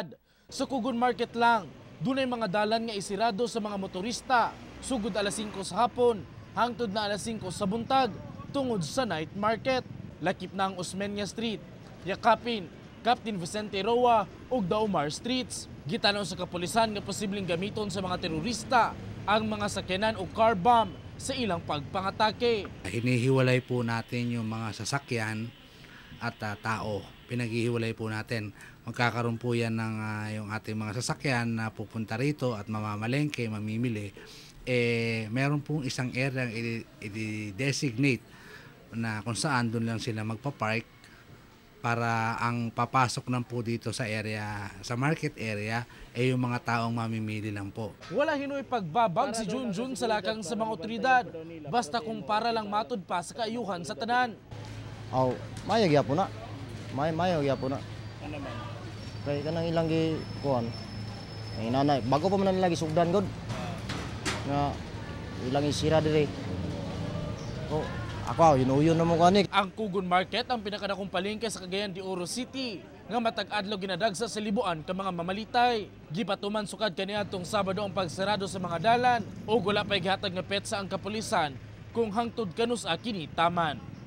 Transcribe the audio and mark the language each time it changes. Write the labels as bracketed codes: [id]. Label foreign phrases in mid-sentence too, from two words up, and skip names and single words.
[ceb] Sa Kugon Market lang, dunay mga dalan nga isirado sa mga motorista sugod alas 5 sa hapon hangtod na alas 5 sa buntag tungod sa night market. Lakip na ang Osmeña Street, yakapin Captain Vicente Roa ug [en] Daumar Streets. [ceb] Gitanaw sa kapulisan nga posibleng gamiton sa mga terorista ang mga sakyanan o [en] car bomb [ceb] sa ilang pagpangatake. [tl] Hinihiwalay po natin yung mga sasakyan at tao. Pinaghihiwalay po natin. Magkakaroon po yan ng yung ating mga sasakyan na pupunta rito at mamamalengke, mamimili. Meron pong isang area i-designate na kung saan doon lang sila magpa-park para ang papasok lang po dito sa area, sa [en] market area, [tl] ay yung mga taong mamimili lang po. [ceb] Wala hinoy pagbabag si Junjun sa lakang sa mga otoridad, basta kung para lang matud pa sa kaayuhan sa tanan. Mayag po na. Mayag po na. Ano man? Kaya kanang ilang gikuhan. Ay nanay, bago pa man nila gisugdan god. Nga ilang isira dire. Ako, yun na mo kanik. Ang Kugon Market ang pinakadakong palengke sa Cagayan de Oro City nga matag adlaw ginadagsa sa libuan ka mga mamalitay. Gipatuman sukad kaniadtong Sabado ang pagsarado sa mga dalan o wala pay gihatag nga petsa ang kapulisan kung hangtod kanus kini taman.